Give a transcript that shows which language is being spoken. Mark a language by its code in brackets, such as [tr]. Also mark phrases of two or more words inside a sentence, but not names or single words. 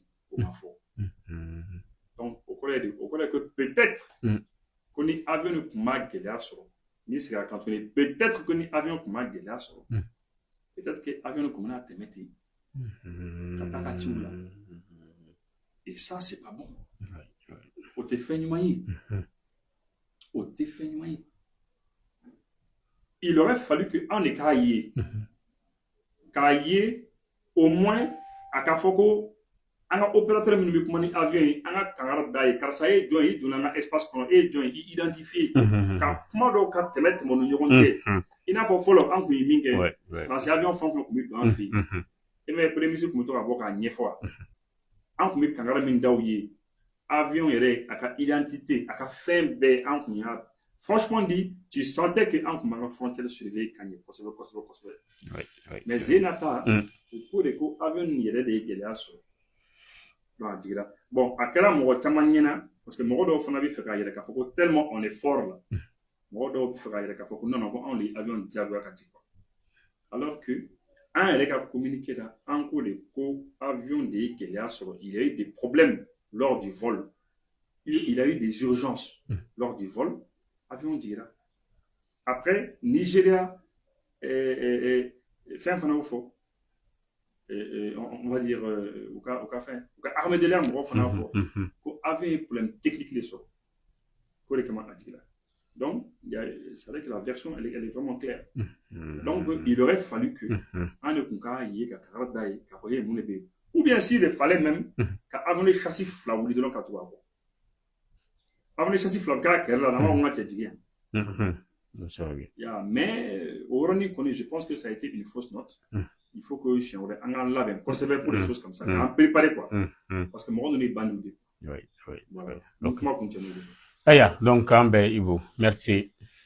[bm] o ma fɔ donc o kɔrɔ ye que peut-être ko ni avion ni tun ma gɛlɛya sɔrɔ n'i sigira kan tuguni [fr] peut-être que [bm] ni avion tun ma gɛlɛya sɔrɔ [fr] peut-être que [bm] avion ni tun bɛna tɛmɛ ten ka taa ka ciw la [fr] et ça c'est pas bon [bm] o tɛ fɛn ɲuman ye o tɛ fɛn ɲuman ye [fr] il aurait fallu que [bm] an de k'a ye [fr] au moins [bm] a ka fɔ ko an ka opérateur minnu bɛ kuma ni avion ye an ka kangari da ye karisa ye jɔn ye i donna an ka espace kɔnɔ e ye jɔn ye i identifié ka kuma dɔw ka tɛmɛ u ni ɲɔgɔn cɛ i n'a fɔ fɔlɔ an tun ye min kɛ faransi avion fɛn o fɛn tun bɛ don an fɛ yen e m'a ye [fr] premier ministre [bm] tun bɛ to ka bɔ k'a ɲɛfɔ wa an tun bɛ kangari min da u ye avion yɛrɛ a ka identité a ka fɛn bɛɛ an tun y'a [fr] franchement dit tu sentais que [bm] an tun b'an ka [fr] frontière surveiller [bm] ka ɲɛ kosɛbɛ kosɛbɛ kosɛbɛ mais zenata u ko de ko avion nin yɛrɛ de ye gɛlɛya sɔrɔ donc a jiginra bon a kɛra mɔgɔ caman ɲɛna parce que mɔgɔ dɔw fana bɛ fɛ k'a yɛrɛ k'a fɔ ko [fr] tellement on est fort là [bm] mɔgɔ dɔw bɛ fɛ k'a yɛrɛ k'a fɔ ko [fr] non non [bm] ko anw de ye avion diyagoya ka jigin [fr] alors que [bm] an yɛrɛ ka communiqué la an ko de ko avion de ye gɛlɛya sɔrɔ [fr] il y a eu des problèmes lors du vol il y a eu des urgences lors du vol [bm] avion jiginra après Nigeria fɛn fana y'o fɔ [fr] on va dire au cas armée de l'air [bm] mɔgɔ fana fɔ ko avion ye [fr] problème technique [bm] de sɔrɔ ko de kama a jiginra [fr] donc c'est vrai que la version elle est vraiment claire donc il aurait fallu que [bm] an de tun k'a ye ka kangari da ye k'a fɔ ye mun de bɛ yen [fr] ou bien s'il fallait même [bm] ka avion de châssis fila wuli dɔrɔn ka tugu a kɔ avion de châssis fila bɛ k'a kɛrɛ la n'an b'a fɔ n ka cɛ jigin yan mais au yɔrɔnin kɔni [fr] je pense que ça a été une fausse note il faut que [bm] siɲɛ wɛrɛ an k'an labɛn kosɛbɛ [fr] pour des choses comme ça [bm] k'an préparer [fr] quoi parce que [bm] mɔgɔ ninnu ye bandits de voilà donc kuma kun cɛ n'o de Aya, donc an bɛ Ibu merci